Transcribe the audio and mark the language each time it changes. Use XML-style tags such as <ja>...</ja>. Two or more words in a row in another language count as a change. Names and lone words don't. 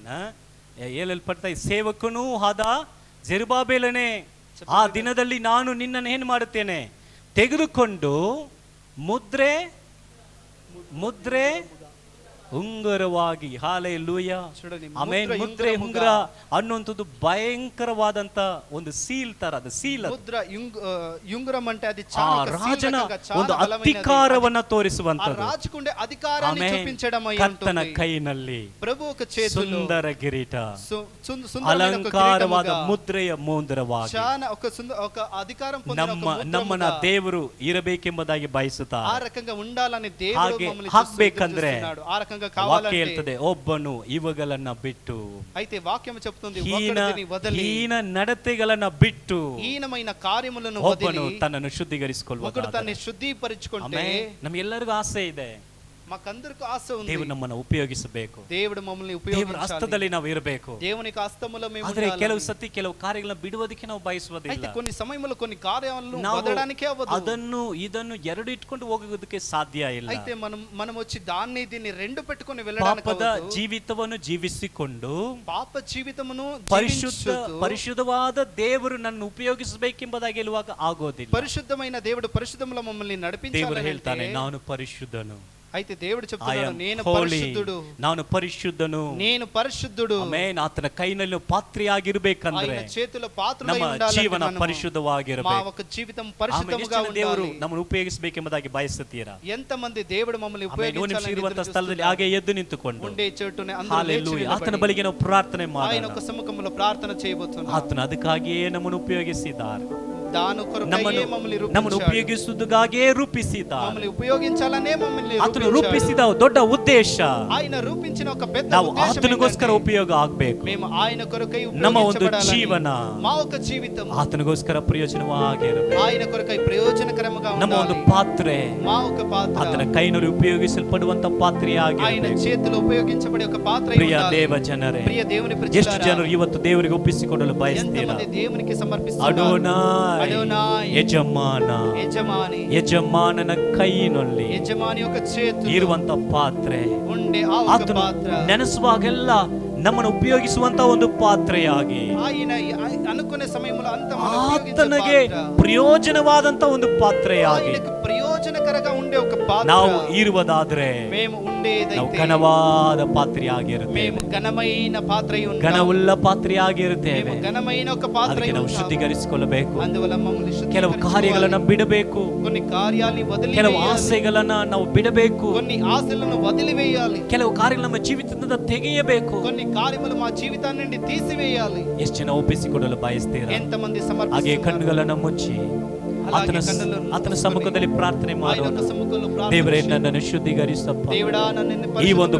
<kn>ಹೇಳಲ್ಪಡ್ತಾ ಸೇವಕನೂ ಆದ ಜೆರುಬ್ಬಾಬೆಲನೇ, ಆ ದಿನದಲ್ಲಿ ನಾನು ನಿನ್ನನ್ನು ಏನು ಮಾಡುತ್ತೇನೆ, ತೆಗೆದುಕೊಂಡು ಮುದ್ರೆ ಉಂಗುರವಾಗಿ ಹಾಲೆಲೂಯ</kn> <te>చూడండి,</te> <kn>ಆಮೇನ್. ಮುದ್ರೆ ಉಂಗುರ ಅನ್ನುವಂಥದ್ದು ಭಯಂಕರವಾದಂತ ಒಂದು ಸೀಲ್ ತರ, ಅದು ಸೀಲ್,</kn> <te>ముద్ర యుంగురం అంటే అది</te> <kn>ಆ</kn> <te>చాలా ఒక seal</te> <kn>ರಾಜನ</kn> <te>రకంగా, చాలా</te> <kn>ಒಂದು</kn> <te>బలమైనది.</te> <kn>ಅಧಿಕಾರವನ್ನ</kn> <te>ఆ</te> <kn>ತೋರಿಸುವಂತದ್ದು.</kn> <te>రాజుకుండే అధికారాన్ని</te> <kn>ಆಮೇನ್.</kn> <te>చూపించడం అయి</te> <kn>ಕರ್ತನ</kn> <te>ఉంటుంది.</te> <kn>ಕೈನಲ್ಲಿ</kn> <te>ప్రభు ఒక చేతిలో</te> <kn>ಸುಂದರ ಕಿರೀಟ,</kn> <te>సుందరమైన ఒక</te> <kn>ಅಲಂಕಾರವಾದ</kn> <te>కిరీటముగా,</te> <kn>ಮುದ್ರೆಯ ಮುಂದರವಾಗಿ</kn> <te>చాలా ఒక అధికారం పొందిన ఒక</te> <kn>ನಮ್ಮನ್ನ</kn> <te>ముద్రముగా,</te> <kn>ದೇವರು ಇರಬೇಕೆಂಬುದಾಗಿ ಬಯಸುತ್ತಾರೆ.</kn> <te>ఆ రకంగా ఉండాలని దేవుడు</te> <kn>ಹಾಗೆ</kn> <te>మమ్మల్ని</te> <kn>ಹಾಕ್ಬೇಕಂದ್ರೆ</kn> <te>చూస్తున్నాడు. ఆ రకంగా</te> <kn>ವಾಕ್ಯ</kn> <te>కావాలంటే,</te> <kn>ಹೇಳ್ತದೆ, ಒಬ್ಬನು ಇವುಗಳನ್ನ ಬಿಟ್ಟು,</kn> <te>అయితే వాక్యం చెప్తుంది,</te> <kn>ಹೀನ</kn> <te>ఒకడిని వదిలి,</te> <kn>ಹೀನ ನಡತೆಗಳನ್ನ ಬಿಟ್ಟು</kn> <te>హీనమైన కార్యములను</te> <kn>ಒಬ್ಬನು</kn> <te>వదిలి</te> <kn>ತನ್ನನ್ನು ಶುದ್ಧೀಕರಿಸಿಕೊಳ್ಳುವ.</kn> <te>ఒకడు తన్ని శుద్ధీకరించుకుంటే,</te> <kn>ನಮ್ಗೆಲ್ಲರಿಗೂ ಆಸೆ ಇದೆ,</kn> <te>మాకందరికి ఆశ ఉంది,</te> <kn>ದೇವರು ನಮ್ಮನ್ನು ಉಪಯೋಗಿಸಬೇಕು,</kn> <te>దేవుడు మమ్మల్ని</te> <kn>ದೇವರ</kn> <te>ఉపయోగించాలి,</te> <kn>ಹಸ್ತದಲ್ಲಿ ನಾವು ಇರಬೇಕು.</kn> <te>దేవునికి హస్తములో మేము</te> <kn>ಆದ್ರೆ</kn> <te>ఉండాలి.</te> <kn>ಕೆಲವು ಸತಿ ಕೆಲವು ಕಾರ್ಯಗಳನ್ನ ಬಿಡುವುದಕ್ಕೆ ನಾವು</kn> <te>అయితే</te> <kn>ಬಯಸುವುದಿಲ್ಲ.</kn> <te>కొన్ని సమయంలో కొన్ని కార్యాలను</te> <kn>ನಾವು</kn> <te>వదలడానికే అవ్వదు.</te> <kn>ಅದನ್ನು ಇದನ್ನು ಎರಡು ಇಟ್ಕೊಂಡು ಹೋಗೋದಕ್ಕೆ ಸಾಧ್ಯ ಇಲ್ಲ.</kn> <te>అయితే మనం వచ్చి దాన్ని దీన్ని రెండు పెట్టుకొని వెళ్ళడానికి</te> <kn>ಪಾಪದ</kn> <te>అవ్వదు.</te> <kn>ಜೀವಿತವನ್ನು ಜೀವಿಸಿಕೊಂಡು</kn> <te>పాప జీవితమును</te> <kn>ಪರಿಶುದ್ಧವಾದ ದೇವರು ನನ್ನ ಉಪಯೋಗಿಸಬೇಕೆಂಬುದಾಗಿ ಹೇಳುವಾಗ ಆಗೋದಿಲ್ಲ.</kn> <te>పరిశుద్ధమైన దేవుడు పరిశుద్ధములో మమ్మల్ని</te> <kn>ದೇವರು</kn> <te>నడిపించాలి</te> <kn>ಹೇಳ್ತಾನೆ,</kn> <te>అంటే,</te> <kn>ನಾನು ಪರಿಶುದ್ಧನು,</kn> <te>అయితే దేవుడు</te> <en>I</en> <te>చెప్తున్నాడు,</te> <en>am</en> <te>నేను</te> <en>holy,</en> <te>పరిశుద్ధుడు,</te> <kn>ನಾನು ಪರಿಶುದ್ಧನು.</kn> <te>నేను పరిశుద్ధుడు.</te> <kn>ಆಮೆನ್. ಆತನ ಕೈನಲ್ಲಿ ಪಾತ್ರೆಯಾಗಿರ್ಬೇಕಂದ್ರೆ</kn> <te>ఆయన చేతిలో పాత్రులై</te> <kn>ನಮ್ಮ</kn> <te>ఉండాలంటే</te> <kn>ಜೀವನ</kn> <te>మనము, మా</te> <kn>ಪರಿಶುದ್ಧವಾಗಿರಬೇಕು.</kn> <te>ఒక జీవితం</te> <kn>ಆಮೇಲೆ</kn> <te>పరిశుద్ధముగా</te> <kn>ಎಷ್ಟು ಜನ ದೇವರು</kn> <te>ఉండాలి.</te> <kn>ನಮ್ಮನ್ನು ಉಪಯೋಗಿಸಬೇಕೆಂಬುದಾಗಿ ಬಯಸುತ್ತೀರಾ?</kn> <te>ఎంతమంది దేవుడు మమ్మల్ని</te> <kn>ಆಮೇಲೆ ಒಂದು ನಿಮಿಷ</kn> <te>ఉపయోగించాలని</te> <kn>ಇರುವಂತ</kn> <te>ఎదురు</te> <kn>ಸ್ಥಳದಲ್ಲಿ</kn> <te>చూస్తున్నారు.</te> <kn>ಹಾಗೆ ಎದ್ದು ನಿಂತುಕೊಂಡು</kn> <te>ఉండే చోటునే అందరూ లేచి</te> <kn>ಹಾಲೆಲೂಯಾ, ಆತನ</kn> <te>నిలబడి,</te> <kn>ಬಳಿಗೆ ನಾವು ಪ್ರಾರ್ಥನೆ</kn> <te>ఆయన</te> <kn>ಮಾಡೋಣ.</kn> <te>ఒక సముఖంలో ప్రార్థన చేయబోతున్నాం.</te> <kn>ಆತನ ಅದಕ್ಕಾಗಿಯೇ ನಮ್ಮನ್ನು ಉಪಯೋಗಿಸಿದ್ದಾರೆ,</kn> <te>దాని కొరకై</te> <kn>ನಮ್ಮನ್ನು</kn> <te>మమ్మల్ని</te> <kn>ನಮ್ಮನ್ನು</kn> <te>రూపించాడు.</te> <kn>ಉಪಯೋಗಿಸುವುದಕ್ಕಾಗೇ ರೂಪಿಸಿದ್ದಾರೆ.</kn> <te>మమ్మల్ని ఉపయోగించాలనే మమ్మల్ని</te> <kn>ಆತನು</kn> <te>రూపించాడు.</te> <kn>ರೂಪಿಸಿದ ದೊಡ್ಡ ಉದ್ದೇಶ</kn> <te>ఆయన రూపించిన ఒక పెద్ద</te> <kn>ನಾವು</kn> <te>ఉద్దేశం</te> <kn>ಆತನಿಗೋಸ್ಕರ</kn> <te>ఏంటంటే,</te> <kn>ಉಪಯೋಗ ಆಗ್ಬೇಕು.</kn> <te>మేము ఆయన కొరకై</te> <kn>ನಮ್ಮ ಒಂದು</kn> <te>ఉపయోగించబడాలని,</te> <kn>ಜೀವನ</kn> <te>మా ఒక జీవితం</te> <kn>ಆತನಿಗೋಸ್ಕರ ಪ್ರಯೋಜನವಾಗಿರಬೇಕು.</kn> <te>ఆయన కొరకై ప్రయోజనకరముగా</te> <kn>ನಮ್ಮ ಒಂದು</kn> <te>ఉండాలి.</te> <kn>ಪಾತ್ರೆ</kn> <te>మా ఒక పాత్ర</te> <kn>ಆತನ ಕೈನಲ್ಲಿ ಉಪಯೋಗಿಸಲ್ಪಡುವಂತ</kn> <te>ఆయన</te> <kn>ಪಾತ್ರೆಯಾಗಿರಬೇಕು.</kn> <te>చేతిలో ఉపయోగించబడే ఒక పాత్ర</te> <kn>ಪ್ರಿಯ</kn> <te>ఉండాలి.</te> <kn>ದೇವ ಜನರೇ,</kn> <te>ప్రియ దేవుని</te> <kn>ಎಷ್ಟು</kn> <te>ప్రజలారా,</te> <kn>ಜನರು ಇವತ್ತು ದೇವರಿಗೆ ಒಪ್ಪಿಸಿಕೊಡಲು ಬಯಸ್ತೀರಾ?</kn> <te>ఎంతమంది దేవునికి సమర్పిస్తున్నారు?</te> <kn>ಅಡೋನಾಯ್,</kn> <te>అడోనాయ్,</te> <kn>ಯಜಮಾನ,</kn> <te>యజమాని,</te> <kn>ಯಜಮಾನನ ಕೈನಲ್ಲಿ</kn> <te>యజమాని యొక్క చేతిలో</te> <kn>ಇರುವಂತ ಪಾತ್ರೆ</kn> <te>ఉండే ఆ ఒక</te> <kn>ಆತನು</kn> <te>పాత్ర</te> <kn>ನೆನೆಸುವಾಗೆಲ್ಲ ನಮ್ಮನ್ನು ಉಪಯೋಗಿಸುವಂತ ಒಂದು ಪಾತ್ರೆಯಾಗಿ,</kn> <te>ఆయన అనుకునే సమయంలో అంత మనం</te> <kn>ಆತನಿಗೆ</kn> <te>ఉపయోగించే పాత్ర,</te> <kn>ಪ್ರಯೋಜನವಾದಂತ ಒಂದು ಪಾತ್ರೆಯಾಗಿ</kn> <te>ఆయనకు ప్రయోజనకరంగా ఉండే ఒక పాత్ర</te> <kn>ನಾವು ಇರುವುದಾದ್ರೆ</kn> <te>మేము</te> <kn>ನಾವು</kn> <te>ఉండేదైతే</te> <kn>ಘನವಾದ ಪಾತ್ರೆಯಾಗಿರುತ್ತೇವೆ,</kn> <te>మేము ఘనమైన పాత్ర</te> <kn>ಘನವುಳ್ಳ ಪಾತ್ರೆಯಾಗಿರುತ್ತೇವೆ.</kn> <te>మేము ఘనమైన ఒక పాత్ర</te> <kn>ಅದಕ್ಕೆ ನಾವು ಶುದ್ಧೀಕರಿಸಿಕೊಳ್ಳಬೇಕು,</kn> <te>అందువల్ల మమ్మల్ని</te> <kn>ಕೆಲವು ಕಾರ್ಯಗಳನ್ನ ಬಿಡಬೇಕು,</kn> <te>కొన్ని కార్యాలని వదిలి</te> <kn>ಕೆಲವು ಆಸೆಗಳನ್ನ ನಾವು ಬಿಡಬೇಕು,</kn> <te>కొన్ని ఆశలను వదిలివేయాలి,</te> <kn>ಕೆಲವು ಕಾರ್ಯಗಳು ನಮ್ಮ ಜೀವಿತದಿಂದ ತೆಗೆಯಬೇಕು.</kn> <te>కొన్ని కార్యములు మా జీవితాన్ని నుండి తీసివేయాలి.</te> <kn>ಎಷ್ಟು ಜನ ಒಪ್ಪಿಸಿಕೊಡಲು ಬಯಸ್ತೀರಾ?</kn> <te>ఎంతమంది</te> <kn>ಹಾಗೆ</kn> <te>సమర్పిస్తున్నారు?</te> <kn>ಕಣ್ಣುಗಳನ್ನ ಮುಚ್ಚಿ</kn> <te>అలాగే కన్నులను</te> <kn>ಆತನ</kn> <te>మూసుకొని</te> <kn>ಸಮ್ಮುಖದಲ್ಲಿ ಪ್ರಾರ್ಥನೆ</kn> <te>ఆయన</te> <kn>ಮಾಡೋಣ.</kn> <te>యొక్క సముఖంలో ప్రార్థన</te> <kn>ದೇವರೇ,</kn> <te>చేయండి.</te> <kn>ನನ್ನನ್ನು ಶುದ್ಧೀಕರಿಸಪ್ಪ.</kn> <te>దేవుడా, నన్ను</te> <kn>ಈ ಒಂದು</kn>